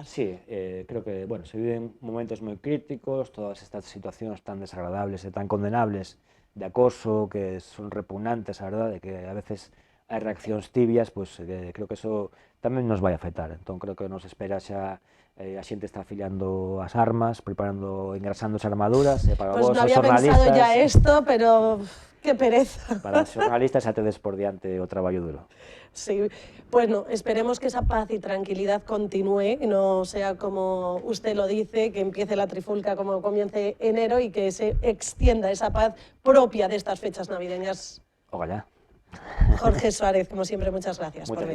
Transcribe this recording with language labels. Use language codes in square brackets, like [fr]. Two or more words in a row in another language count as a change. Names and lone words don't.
[gl] Sí, creo que, bueno, se viven momentos moi críticos, todas estas situacións tan desagradables e tan condenables de acoso, que son repugnantes, a verdade, que a veces hai reaccións tibias, pois creo que eso tamén nos vai afectar. Entón creo que nos espera xa, a xente está afiliando as armas, preparando, engrasando as armaduras, e para vos, os xornalistas... [es] Pues no había pensado ya esto, pero qué pereza. [gl] Para os xornalistas xa tedes por diante o traballo duro. [es] Sí, bueno, esperemos que esa paz y tranquilidad continúe, no sea como usted lo dice, que empiece la trifulca como comience enero y que se extienda esa paz propia de estas fechas navideñas. Ojalá. Jorge Suárez, como siempre, muchas gracias por venir.